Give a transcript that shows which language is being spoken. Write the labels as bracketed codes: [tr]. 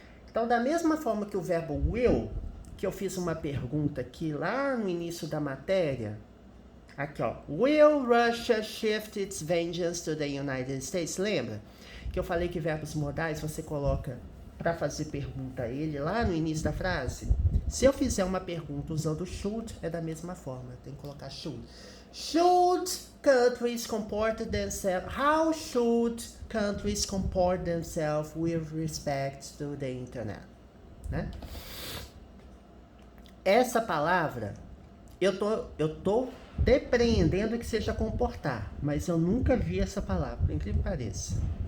[pt] Então, da mesma forma que o verbo will, que eu fiz uma pergunta aqui lá no início da matéria, aqui, ó, [en] will Russia shift its vengeance to the United States? [pt] Lembra que eu falei que verbos modais você coloca para fazer pergunta a ele lá no início da frase? Se eu fizer uma pergunta usando should, é da mesma forma, tem que colocar should. [en] Should countries comport themselves? How should countries comport themselves with respect to the internet? [pt] Né? Essa palavra, eu tô depreendendo que seja comportar, mas eu nunca vi essa palavra, por incrível que pareça.